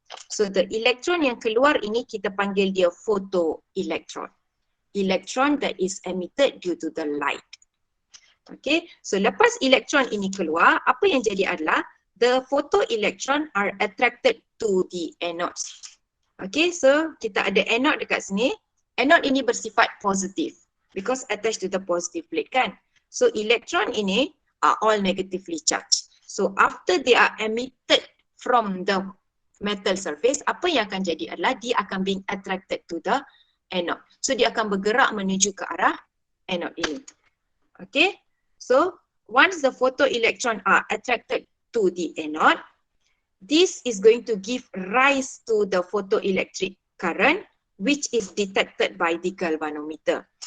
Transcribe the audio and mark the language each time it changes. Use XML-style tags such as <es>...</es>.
<ms>So the electron yang keluar ini kita panggil dia photoelectron.</ms> <en>Electron that is emitted due to the light.</en> <ms>Okay, so lepas elektron ini keluar, apa yang jadi adalah</ms> <en>the photoelectron are attracted to the anodes.</en> <ms>Okay, so kita ada anode dekat sini. Anode ini bersifat positif</ms> <en>because attached to the positive plate</en> <ms>kan.</ms> <en>So</en> <ms>elektron ini</ms> <en>are all negatively charged. So after they are emitted from the metal surface,</en> <ms>apa yang akan jadi adalah dia akan</ms> <en>being attracted to the anode.</en> <ms>So dia akan bergerak menuju ke arah anode ini.</ms> <en>Okay, so once the photoelectron are attracted to the anode, this is going to give rise to the photoelectric current which is detected by the galvanometer.</en>